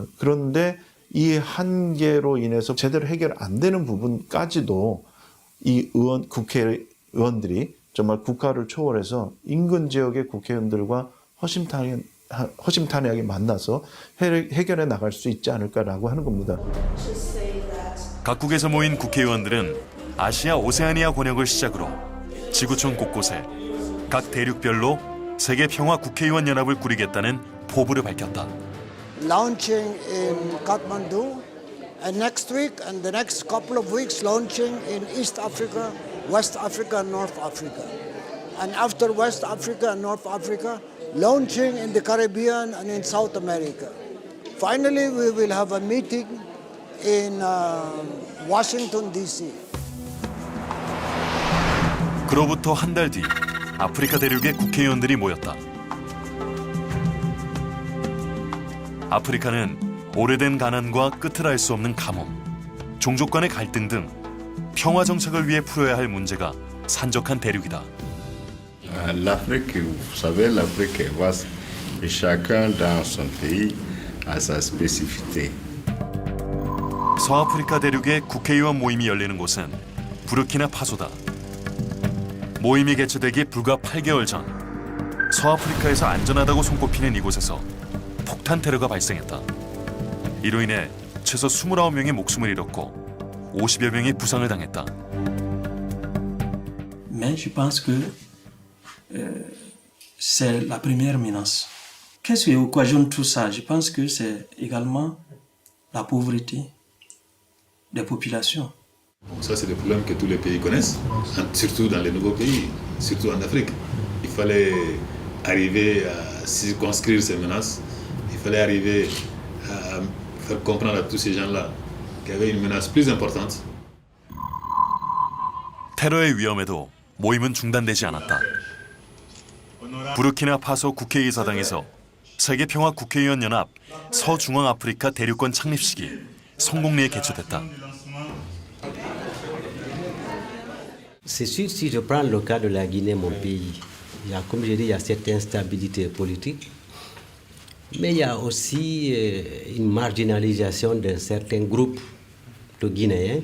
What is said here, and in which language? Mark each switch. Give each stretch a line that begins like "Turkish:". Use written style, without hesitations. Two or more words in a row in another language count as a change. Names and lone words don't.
Korean: 그런데 이 한계로 인해서 제대로 해결 안 되는 부분까지도 이 국회의원들이 정말 국가를 초월해서 인근 지역의 국회의원들과 허심탄회하게 만나서 해결해 나갈 수 있지 않을까라고 하는 겁니다. 각국에서 모인 국회의원들은 아시아 오세아니아 권역을 시작으로 지구촌 곳곳에 각 대륙별로 세계 평화 국회의원 연합을 꾸리겠다는 포부를 밝혔다.
English: Launching in Kathmandu, and next week and the next couple of weeks launching in East Africa, West Africa, and North Africa. And after West Africa and North Africa, launching in the Caribbean and in South America. Finally, we will have a meeting in Washington, D.C.
Korean: 그로부터 한 달 뒤 아프리카 대륙의 국회의원들이 모였다. 아프리카는 오래된 가난과 끝을 알 수 없는 가뭄, 종족 간의 갈등 등 평화 정책을 위해 풀어야 할 문제가 산적한 대륙이다.
French: L'Afrique, vous savez, l'Afrique est vaste et chacun dans son pays a sa spécificité.
Korean: 서아프리카 대륙의 국회의원 모임이 열리는 곳은 부르키나파소다. 모임이 개최되기 불과 8개월 전 서아프리카에서 안전하다고 손꼽히는 이곳에서 폭탄 테러가 발생했다. 이로 인해 최소 29명이 목숨을 잃었고 50여 명이 부상을 당했다.
French: Mais je pense que c'est la première menace. Qu'est-ce qui occasionne tout ça? Je pense que c'est également la pauvreté des populations. Ça, c'est des problèmes que tous les pays connaissent, surtout dans les nouveaux pays, surtout en Afrique. Il fallait arriver à circonscrire ces menaces. Il fallait arriver à faire comprendre à tous ces gens-là qu'il y avait une menace plus importante.
Korean: 테러의 위험에도 모임은 중단되지 않았다. 부르키나파소 국회의사당에서 세계평화 국회의원 연합 서중앙아프리카 대륙권 창립식이 성공리에 개최됐다.
French: C'est sûr, si je prends le cas de la Guinée, mon pays, comme je dis, il y a cette instabilité politique, mais il y a aussi une marginalisation d'un certain groupe de Guinéens.